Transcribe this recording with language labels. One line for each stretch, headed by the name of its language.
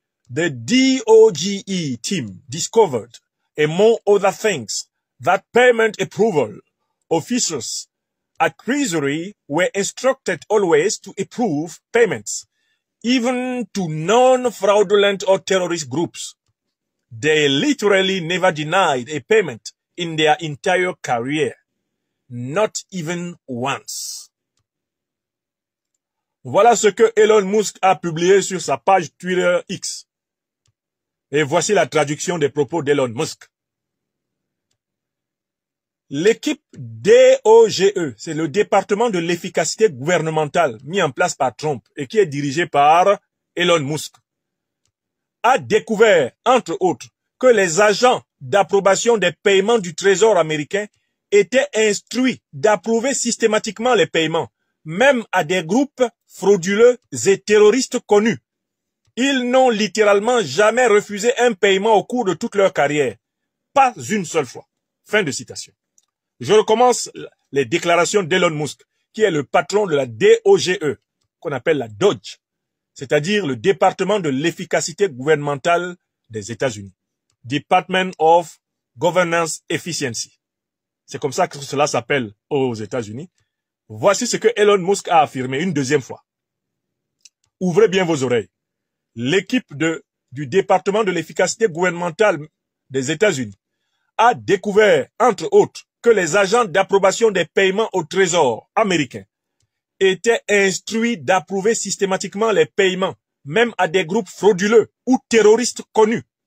English: The DOGE team discovered, among other things, that payment approval officials at Treasury were instructed always to approve payments, even to non-fraudulent or terrorist groups. They literally never denied a payment in their entire career, not even once.
French: Voilà ce que Elon Musk a publié sur sa page Twitter X. Et voici la traduction des propos d'Elon Musk. L'équipe DOGE, c'est le département de l'efficacité gouvernementale mis en place par Trump et qui est dirigé par Elon Musk, a découvert, entre autres, que les agents d'approbation des paiements du Trésor américain étaient instruits d'approuver systématiquement les paiements, même à des groupes frauduleux et terroristes connus. Ils n'ont littéralement jamais refusé un paiement au cours de toute leur carrière. Pas une seule fois. Fin de citation. Je recommence les déclarations d'Elon Musk, qui est le patron de la DOGE, qu'on appelle la DOGE, c'est-à-dire le département de l'efficacité gouvernementale des États-Unis.
English: Department of Governance Efficiency.
French: C'est comme ça que cela s'appelle aux États-Unis. Voici ce que Elon Musk a affirmé une deuxième fois. Ouvrez bien vos oreilles. L'équipe du département de l'efficacité gouvernementale des États-Unis a découvert, entre autres, que les agents d'approbation des paiements au Trésor américain étaient instruits d'approuver systématiquement les paiements, même à des groupes frauduleux ou terroristes connus.